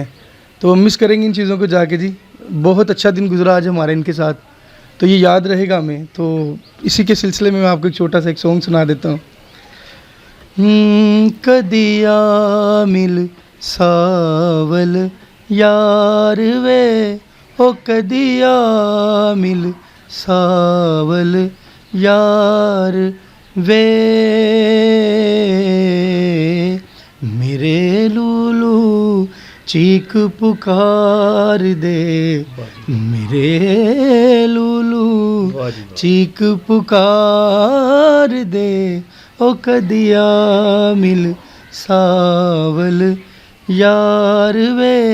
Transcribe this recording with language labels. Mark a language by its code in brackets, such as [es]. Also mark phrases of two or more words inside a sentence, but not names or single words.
[ur] تو ہم مس کریں گے ان چیزوں کو جا کے. جی بہت اچھا دن گزرا آج ہمارے ان کے ساتھ، تو یہ یاد رہے گا ہمیں. تو اسی کے سلسلے میں آپ کو ایک چھوٹا سا ایک سانگ سنا دیتا ہوں. [pa] کدیا مل ساول یار وے او کدیا مل ساول یار وے میرے لولو چیخ پکار دے میرے لولو چیخ پکار دے او کدیا مل ساول یار وے